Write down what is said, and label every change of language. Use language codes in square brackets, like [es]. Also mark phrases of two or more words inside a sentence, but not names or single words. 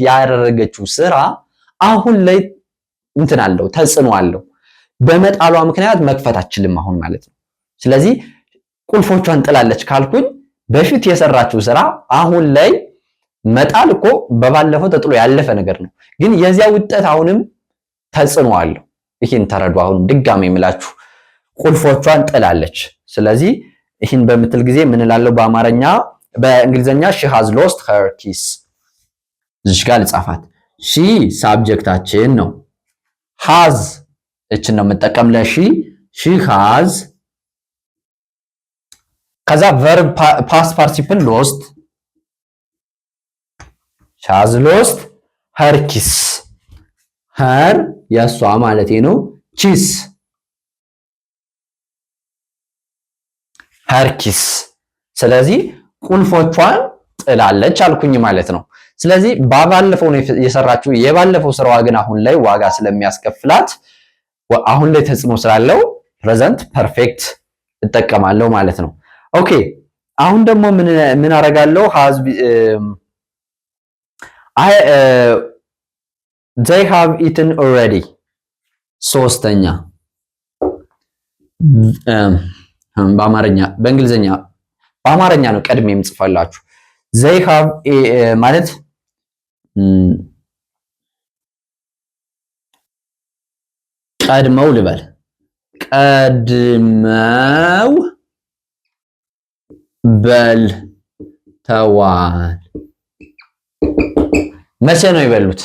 [am] ያደረገችው ስራ አሁን ላይ እንትን አለው፣ ተጽዕኖ አለው። በመጣሏ ምክንያት መክፈት አትችልም አሁን ማለት ነው። ስለዚህ ቁልፎቿን ጥላለች ካልኩኝ በፊት የሰራችው ስራ አሁን ላይ መጣል እኮ በባለፈው ተጥሎ ያለፈ ነገር ነው። ግን የዚያ ውጤት አሁንም ተጽዕኖ አለው። ይህን ተረዱ። አሁንም ድጋሜ የምላችሁ ቁልፎቿን ጥላለች። ስለዚህ ይህን በምትል ጊዜ ምን እላለሁ በአማርኛ? በእንግሊዘኛ [en] she has lost her keys። [am] እዚህ ጋር ልጻፋት። she ሳብጀክታችን ነው። has እችን ነው የምጠቀም ለሺ [en] she has። [am] ከዛ [en] verb past participle lost she has lost her keys። her [am] የሷ ማለት ነው። [en] keys her keys። [am] ስለዚህ ቁልፎቿን ጥላለች አልኩኝ ማለት ነው። ስለዚህ ባለፈው ነው የሰራችው። የባለፈው ስራዋ ግን አሁን ላይ ዋጋ ስለሚያስከፍላት አሁን ላይ ተጽዕኖ ስላለው [en] present perfect [am] እጠቀማለሁ ማለት ነው። ኦኬ አሁን ደግሞ ምን አደርጋለሁ? [en] they have eaten already። ሶስተኛ [am] በአማርኛ በእንግሊዘኛ በአማርኛ ነው ቀድሜ የምጽፋላችሁ። [en] they have [am] ማለት ቀድመው ልበል፣ ቀድመው በልተዋል። መቼ ነው የበሉት?